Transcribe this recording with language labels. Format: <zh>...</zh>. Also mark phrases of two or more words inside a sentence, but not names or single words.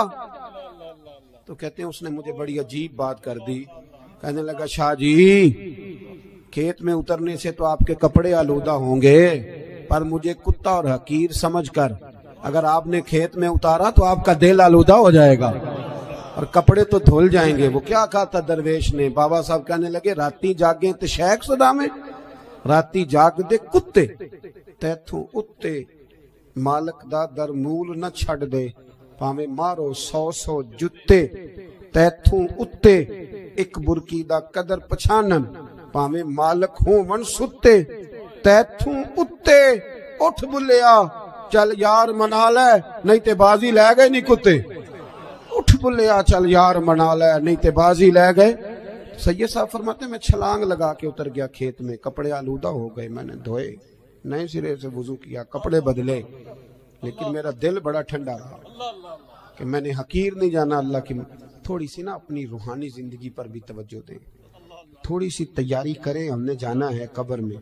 <ur>تو کہتے ہیں اس نے مجھے بڑی عجیب بات کر دی، کہنے لگا شاہ جی کھیت میں اترنے سے تو آپ کے کپڑے آلودہ ہوں گے، پر مجھے کتا اور حقیر سمجھ کر اگر آپ نے کھیت میں اتارا تو آپ کا دل آلودہ ہو جائے گا اور کپڑے تو دھل جائیں گے۔ وہ کیا کہا تھا درویش نے؟ بابا صاحب کہنے لگے</ur> <pa>راتی جاگیں تے شیخ صدا میں، راتی جاگ دے کتے تیتھوں اتے مالک دا در مول نہ چھڈ دے، بھاویں مارو 100 جتے، تیتھوں اتے اک برکی دا قدر پچھانن، بھاویں مالک ہوون ستے، تیتھوں اتے اٹھ بلھیا چل یار منا لے، نہیں تے بازی لے گئے نی کتے. اٹھ بلھیا چل یار منا لے، نہیں تے بازی لے گئے.</pa> <ur>سید صاحب فرماتے میں چھلانگ لگا کے اتر گیا کھیت میں، کپڑے آلودہ ہو گئے، میں نے دھوئے، نئے سرے سے وضو کیا، کپڑے بدلے، لیکن میرا دل بڑا ٹھنڈا رہا کہ میں نے حقیر نہیں جانا اللہ کی. تھوڑی سی نا اپنی روحانی زندگی پر بھی توجہ دیں، تھوڑی سی تیاری کریں، ہم نے جانا ہے قبر میں.</ur>